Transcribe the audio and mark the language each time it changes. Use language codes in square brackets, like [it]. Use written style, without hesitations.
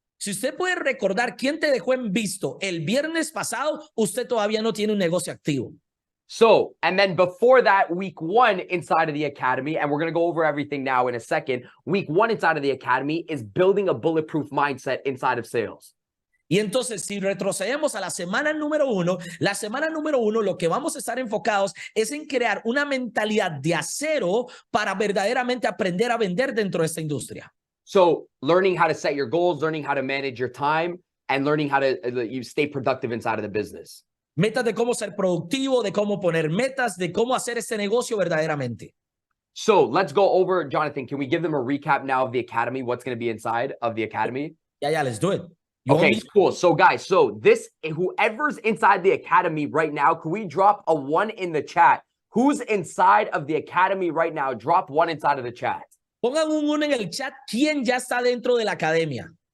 [es] Si usted puede recordar quién te dejó en visto el viernes pasado, usted todavía no tiene un negocio activo. [en] So, and then before that, week 1 inside of the academy, and we're going to go over everything now in a second. Week 1 inside of the academy is building a bulletproof mindset inside of sales. [es] Y entonces, si retrocedemos a la semana número 1, la semana número 1, lo que vamos a estar enfocados es en crear una mentalidad de acero para verdaderamente aprender a vender dentro de esta industria. [en] So, learning how to set your goals, learning how to manage your time, and learning how to you stay productive inside of the business. [es] Metas de cómo ser productivo, de cómo poner metas, de cómo hacer este negocio verdaderamente. [en] So, let's go over, Jonathan, can we give them a recap now of the academy, what's going to be inside of the academy? Yeah, let's do it. Okay, cool. So guys, so this, whoever's inside the academy right now, can we drop a 1 in the chat? Who's inside of the academy right now? Drop 1 inside of the chat. [es] Pongan un 1 en el chat. ¿Quién ya está dentro de la academia?